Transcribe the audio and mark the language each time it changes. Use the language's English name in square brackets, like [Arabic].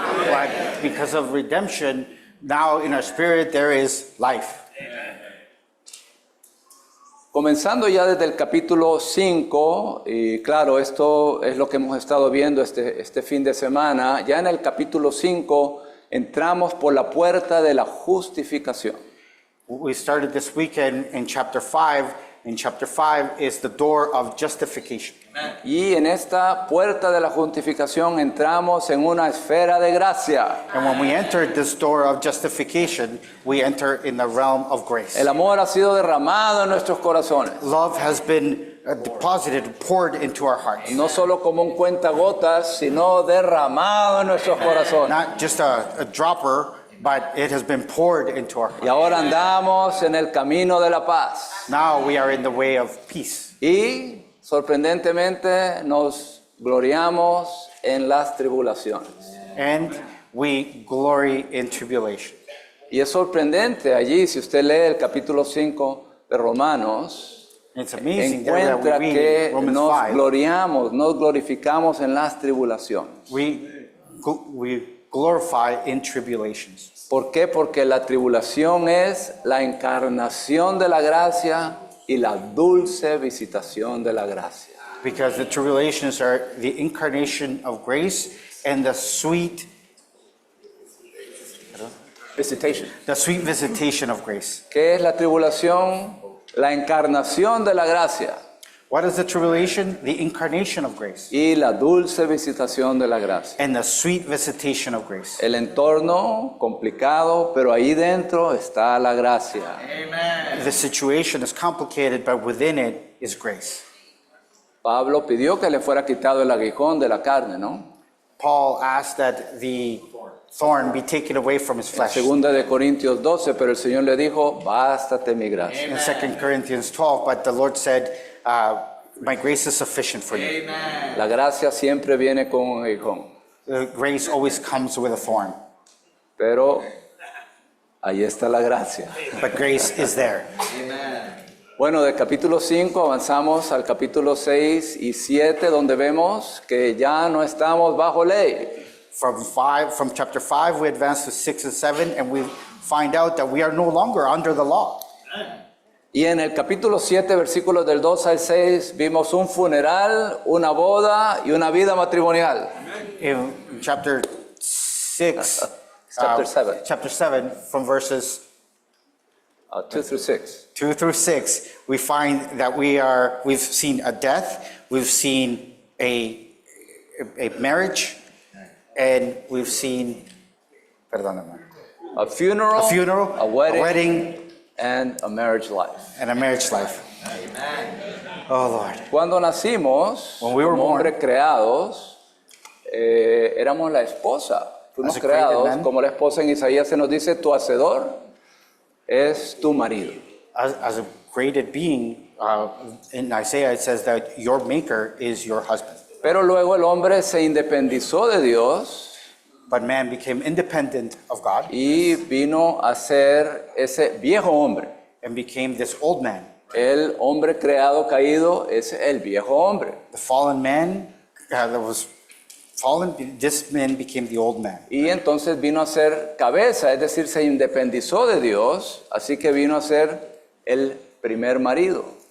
[English] But because of redemption, Now in our spirit there is life. [Spanish] Comenzando ya desde el capítulo 5, y claro, esto es lo que hemos estado viendo este fin de semana, ya en el capítulo 5 entramos por la puerta de la justificación. [English] We started this weekend in chapter 5. In chapter 5 is the door of justification. [Spanish] Y en esta puerta de la justificación entramos en una esfera de gracia. [English] And when we entered this door of justification, we enter in the realm of grace. [Spanish] El amor ha sido derramado en nuestros corazones. [English] Love has been deposited, poured into our hearts. [Spanish] No solo como un cuentagotas, sino derramado en nuestros corazones. [English] Not just a dropper, but it has been poured into our hearts. [Spanish] Y ahora andamos en el camino de la paz. [English] Now we are in the way of peace. [Spanish] Y sorprendentemente nos gloriamos en las tribulaciones. [English] And we glory in tribulation. [Spanish] Y es sorprendente allí, si usted lee el capítulo 5 de Romanos, [English] It's amazing there that [Spanish] encuentra [English] we [Spanish] que [English] read Romans [Spanish] nos [English] 5. [Spanish] gloriamos, nos glorificamos en las tribulaciones. [English] We glorify in tribulations. [Spanish] ¿Por qué? Porque la tribulación es la encarnación de la gracia y la dulce visitación de la gracia. [English] Because the tribulations are the incarnation of grace and the sweet visitation of grace. [Spanish] ¿Qué es la tribulación? La encarnación de la gracia [English] What is the tribulation? The incarnation of grace [Spanish] y la dulce visitación de la gracia. [English] and the sweet visitation of grace. [Spanish] El entorno complicado, pero ahí dentro está la gracia. [English] The situation is complicated, but within it is grace. [Spanish] Pablo pidió que le fuera quitado el aguijón de la carne, ¿no? [English] Paul asked that the thorn be taken away from his flesh. [Spanish] Segunda de Corintios 12, pero el Señor le dijo, bástate mi gracia. [English] In 2 Corinthians 12, but the Lord said, my grace is sufficient for you. [Spanish] La gracia siempre viene con un aguijón, [English] Grace always comes with a thorn, [Spanish] pero ahí está la gracia. [English] but grace is there. [Spanish] Bueno, del capítulo 5 avanzamos al capítulo 6 y 7, donde vemos que ya no estamos bajo ley. [English] From chapter 5, we advance to 6 and 7, and we find out that we are no longer under the law. [Spanish] Y en el capítulo 7, versículos del 2 al 6, vimos un funeral, una boda y una vida matrimonial. [English] In chapter 6, Chapter 7, from verses 2 through 6. 2 through 6, we find that we've seen a death, we've seen a marriage, and we've seen, [Spanish] perdóname, [English] A funeral, a wedding, and a marriage life. and a marriage life. Oh Lord. [Spanish] Cuando nacimos, [English] When we were [Spanish] como [English] born, [Spanish] hombres creados, éramos la esposa. Fuimos [English] As a created [Spanish] creados [English] man. [Spanish] como la esposa. En Isaías se nos dice, tu hacedor es tu marido. [English] As a created being, in Isaiah it says that your maker is your husband. [Spanish] Pero luego el hombre se independizó de Dios [English] But man became independent of God [Spanish] y vino a ser ese viejo hombre. [English] and became this old man. [Spanish] El hombre creado caído es el viejo hombre. [English] The fallen man that was fallen, this man became the old man. [Spanish] Y entonces vino a ser cabeza, es decir, se independizó de Dios, así que vino a ser el primer marido.